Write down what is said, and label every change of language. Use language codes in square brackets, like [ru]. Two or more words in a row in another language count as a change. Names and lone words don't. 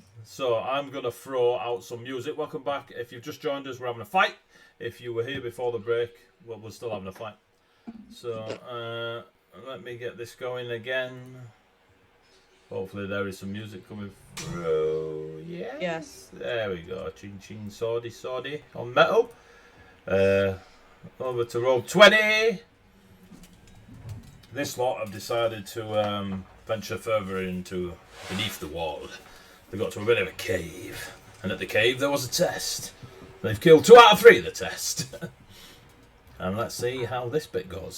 [en] So, I'm going to throw out some music. Welcome back. If you've just joined us, we're having a fight. If you were here before the break, well, we're still having a fight. So, let me get this going again. Hopefully, there is some music coming through. Yes. There we go. Ching, ching, sawdy on metal. Over to roll 20. This lot have decided to venture further into beneath the wall. They got to a bit of a cave, and at the cave there was a test. They've killed 2 out of 3 of the test. And let's see how this bit goes.